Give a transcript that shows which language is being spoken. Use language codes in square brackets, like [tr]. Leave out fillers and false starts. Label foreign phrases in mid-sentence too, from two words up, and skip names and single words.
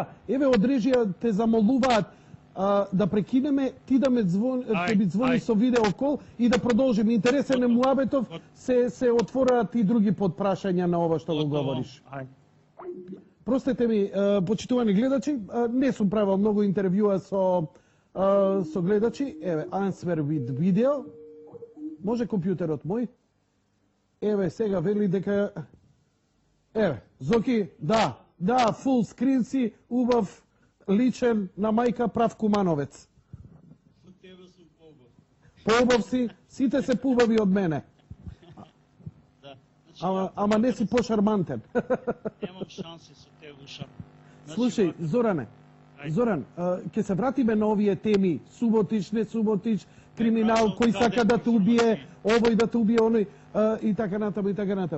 [mk] Еве од режија те замолуваат да прекинеме, ти да ме звони со [en] video call [mk] и да продолжиме. Интересен е муабетов, се отвораат и други подпрашања на ова што го говориш. Простете ми, почитувани гледачи, не сум правил многу интервјуа со гледачи. Еве, [en] answer with video. [mk] Може компјутерот мој? Еве, сега вели дека... Еве, Зоки, да, [en] full screen [mk] си, убав, личен на мајка прав кумановец. Од тебе сум поубав. Поубав си, сите се поубави од мене. Да. Ама не си пошармантен. Немам шанси со тебе ушар. Слушај, Зоран, ќе се вратиме на овие теми, суботич, не суботич, криминал, кој сака да те убие, овој да те убие, оној, и така натаму.